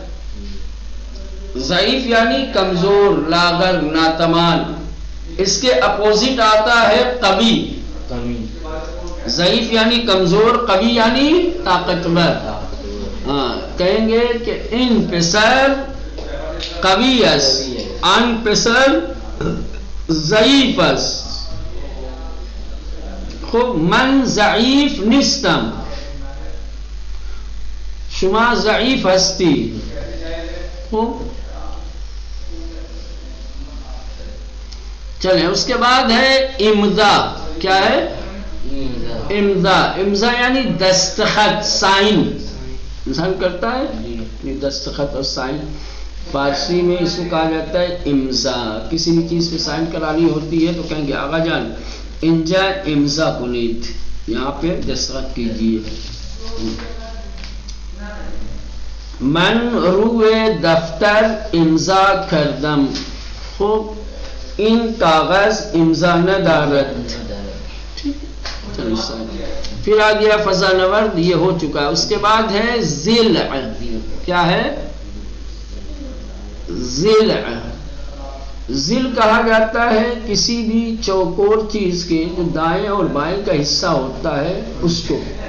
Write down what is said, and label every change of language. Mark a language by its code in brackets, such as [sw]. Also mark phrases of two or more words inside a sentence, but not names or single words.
[ur] ضعیف یعنی کمزور لاغر ناتمان. اس کے اپوزٹ آتا ہے قوی. ضعیف یعنی کمزور، قوی یعنی طاقتور. ہاں کہیں گے کہ [fa] ان پسر قویس ان پسر ضعیفس. خوب من ضعیف نیستم، شما ضعیف ہستی. [ur] خوب چلیں. اس کے بعد ہے امضا. کیا ہے؟ امضا. امضا یعنی دستخط، سائن انسان کرتا ہے. دستخط اور سائن فارسی میں اس کو کہا جاتا ہے امضا. کسی بھی چیز پہ سائن کرانی ہوتی ہے تو کہیں گے [fa] آقا جان انجا امضا کنید، [ur] یہاں پہ دستخط کیجیے. [fa] من روئے دفتر امضا کردم. خوب این کاغذ امضا ندارد. [ur] پھر آ گیا فضا نورد، یہ ہو چکا. اس کے بعد ہے ضلع. کیا ہے؟ ضلع. ضلع کہا جاتا ہے کسی بھی چوکور چیز کے جو دائیں اور بائیں کا حصہ ہوتا ہے اس کو.